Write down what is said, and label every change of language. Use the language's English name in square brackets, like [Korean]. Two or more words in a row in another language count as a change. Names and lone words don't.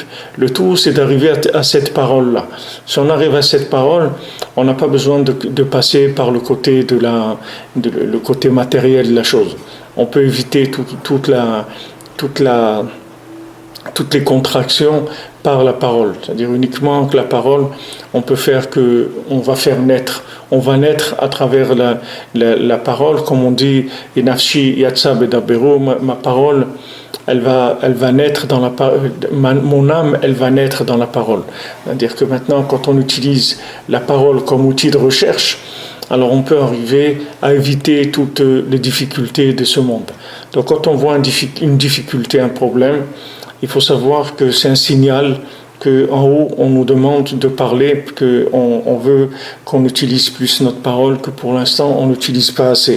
[French] Le tout, c'est d'arriver à cette parole-là. Si on arrive à cette parole, on n'a pas besoin de passer par le côté le côté matériel de la chose. On peut éviter toutes les contractions par la parole. C'est-à-dire uniquement que la parole, on va naître à travers la parole, comme on dit, [Hebrew] נפשי יצאה בדברו, [French] ma parole, elle va naître dans la parole, mon âme, elle va naître dans la parole. C'est-à-dire que maintenant, quand on utilise la parole comme outil de recherche, alors on peut arriver à éviter toutes les difficultés de ce monde. Donc quand on voit une difficulté, un problème, il faut savoir que c'est un signal qu'en haut, on nous demande de parler, qu'on veut qu'on utilise plus notre parole, que pour l'instant, on n'utilise pas assez.